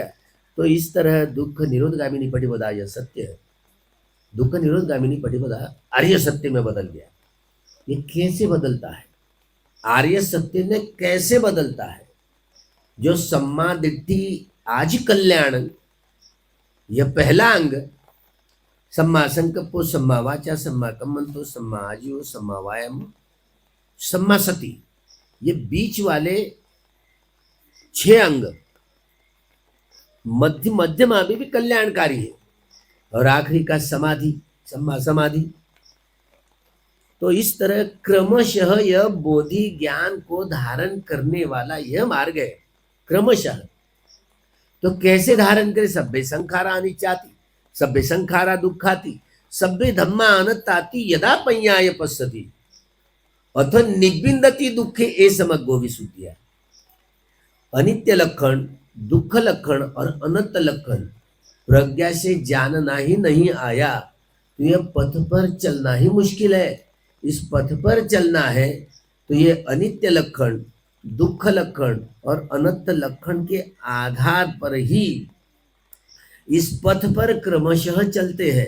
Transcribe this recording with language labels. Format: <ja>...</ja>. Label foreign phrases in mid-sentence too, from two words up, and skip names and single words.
<hi>तो इस तरह</hi> <pi>दुख निरोधगामिनी पटिपदा</pi> <hi>यह सत्य है,</hi> <pi>दुख निरोधगामिनी पटिपदा</pi> <hi>आर्य सत्य में बदल गया। ये कैसे बदलता है? आर्य सत्य ने कैसे बदलता है? जो</hi> <pi>सम्मा दिट्ठी</pi> <hi>आज कल्याण, यह पहला अंग,</hi> <pi>सम्मा संकल्पो, सम्मा वाचा, सम्मा कम्मंतो, सम्मा आजीव, सम्मा वायाम, सम्मा सती,</pi> <hi>ये बीच वाले 6 अंग मध्यमा भी कल्याणकारी है। और आखिरी का समाधि,</hi> <pi>सम्मा समाधि।</pi> <hi>तो इस तरह क्रमशः यह बोधि ज्ञान को धारण करने वाला यह मार्ग है, क्रमशः। तो कैसे धारण करे?</hi> <pi>सभ्य संखारा अनिचाति, सभ्य संखारा दुखाति, सभ्य धम्मा अनत्ताति, यदा पय्याय पश्यति अथ निबिंदति दुखे ए समग्गो विसुद्धिया।</pi> <hi>अनित्य लक्षण, दुख लक्षण और अनंत लक्षण प्रज्ञा से जानना ही नहीं आया तो यह पथ पर चलना ही मुश्किल है। इस पथ पर चलना है तो ये अनित्य लक्षण, दुख लक्षण और अनंत लक्षण के आधार पर ही इस पथ पर क्रमशः चलते हैं।</hi>